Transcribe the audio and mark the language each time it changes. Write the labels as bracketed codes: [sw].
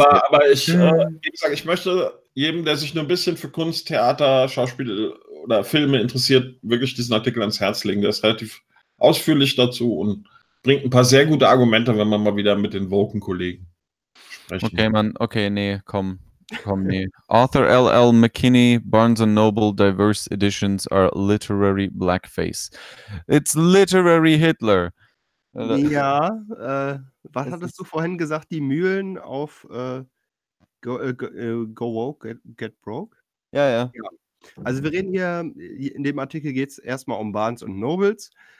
[de] Aber ich sage, ich möchte jedem, der sich nur ein bisschen für Kunst, Theater, Schauspiel oder Filme interessiert, wirklich diesen Artikel ans Herz legen. Der ist relativ ausführlich dazu und bringt ein paar sehr gute Argumente, wenn man mal wieder mit den Woken-Kollegen spricht. Okay, Mann, okay, nee, komm. Arthur L.L. [en] McKinney, Barnes & Noble, Diverse Editions are Literary Blackface. It's Literary Hitler. [de] Ja, was hattest du vorhin gesagt? Die Mühlen auf [en] Go Woke, Get Broke? [de] Ja, ja. Also wir reden hier, in dem Artikel geht es erstmal um Barnes & Nobles.